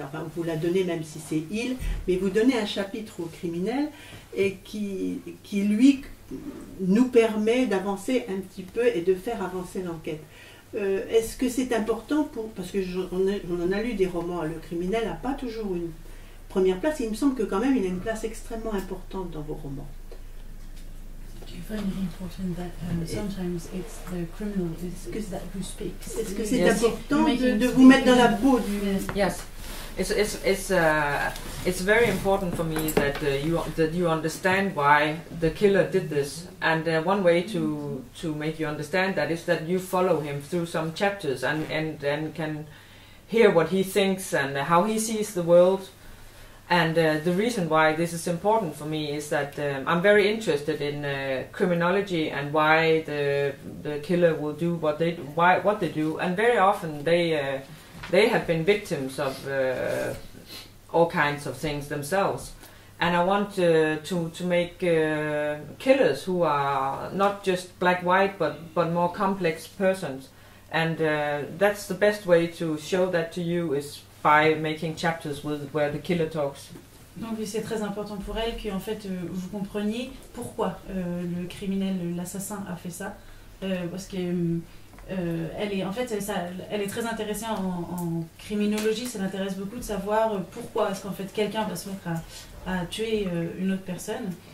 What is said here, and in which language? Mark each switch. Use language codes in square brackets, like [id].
[fr] Enfin, vous la donnez même si c'est il, mais vous donnez un chapitre au criminel et qui lui, nous permet d'avancer un petit peu et de faire avancer l'enquête. Est-ce que c'est important parce que on en a lu des romans, le criminel n'a pas toujours une première place, et il me semble que quand même il a une place extrêmement importante dans vos romans. [en] Do you find it important that sometimes it's the criminal who speaks? [fr] Est-ce que c'est [en] Yes. [fr] important de vous mettre dans la peau du... [en] Yes, it's very important for me that you understand why the killer did this, and one way to make you understand that is that you follow him through some chapters and can hear what he thinks and how he sees the world. And the reason why this is important for me is that I'm very interested in criminology and why the killer will do what they do, and very often they have been victims of all kinds of things themselves. And I want to make killers who are not just black-white but more complex persons. And that's the best way to show that to you is by making chapters where the killer talks. [fr] Donc oui, c'est très important pour elle que en fait vous compreniez pourquoi le criminel, l'assassin a fait ça, parce que elle est en fait elle est très intéressée en criminologie, ça l'intéresse beaucoup de savoir pourquoi est-ce qu'en fait quelqu'un va se mettre à tuer une autre personne.